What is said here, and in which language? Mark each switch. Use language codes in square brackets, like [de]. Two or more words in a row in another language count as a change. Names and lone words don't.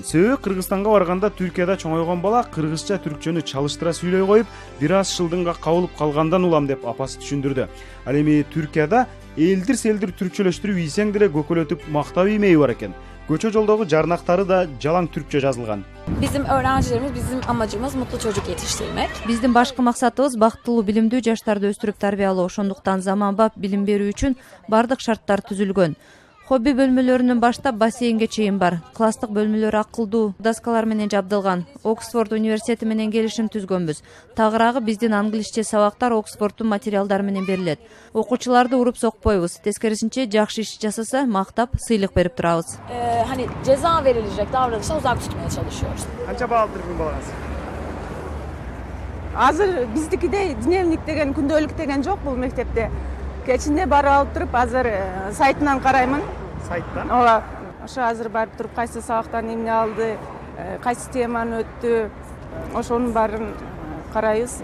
[ky] Себеби Кыргызстанга барганда Түркияда чоңойгон бала кыргызча түркчөнү чалыштыра сүйлөй коюп, бир аз шылдыңга кабылып калгандан улам деп апасы түшүндүрдү. Ал эми Түркияда элдир-селдир түркчөлөштүрүп ийсеңдире көкөлөтүп мактап иймеyi бар экен. Көчө жолдогу жарнактары да жалаң түркчө жазылган. [tr] Bizim öğrencilerimiz, bizim amacımız mutlu çocuk yetiştirmek. [ky] Биздин башкы максатыбыз бактылуу билимдүү жаштарды өстүрүп тарбиялоо. Ошондуктан заманбап билим берүү үчүн бардык шарттар түзүлгөн. Хобби бөлмөлөрүнөн баштап бассейнге чейин бар. Класстык бөлмөлөр акылдуу доскалар менен жабдылган. Оксфорд университети менен келишим түзгөнбүз. Тагыраагы биздин англисче сабактар Оксфорддун материалдары менен берилет. Окуучуларды уруп сокпойбуз. Тескерисинче жакшы иш жасаса мактап, сыйлык берип турабыз. [tr] Hani ceza verilecek davranıştan uzak tutmaya çalışıyoruz. [ky] Канча баал турган балаңыз? Азыр биздикидей дневник деген, күндөлүк деген жок бул мектепте. Кечинде барып алып туруп, азыр сайтынан караймын. Сайттан? Ооба. Ошо азыр барып туруп кайсы сабактан эмне алды, кайсы теманы өттү, ошонун баарын карайбыз.